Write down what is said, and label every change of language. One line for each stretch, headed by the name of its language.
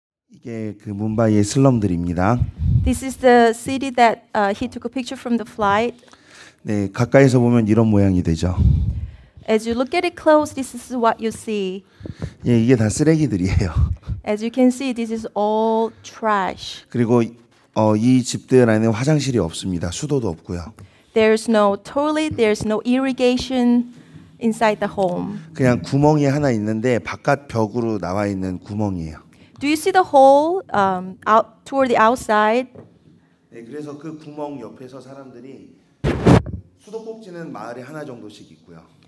Korean: 이게 그 뭄바이의 슬럼들입니다.
English: This is the city that he took a picture from the flight.
Korean: 네, 가까이서 보면 이런 모양이 되죠.
English: As you look at it close, this is what you see.
Korean: 예, 이게 다 쓰레기들이에요.
English: As you can see, this is all trash.
Korean: 그리고 이 집들 안에 화장실이 없습니다. 수도도 없고요.
English: There's no toilet, there's no irrigation inside the home.
Korean: 그냥 구멍이 하나 있는데 바깥 벽으로 나와 있는 구멍이에요.
English: Do you see the hole out toward the outside?
Korean: 네, 그래서 그 구멍 옆에서 사람들이 수도꼭지는 마을에 하나 정도씩 있고요.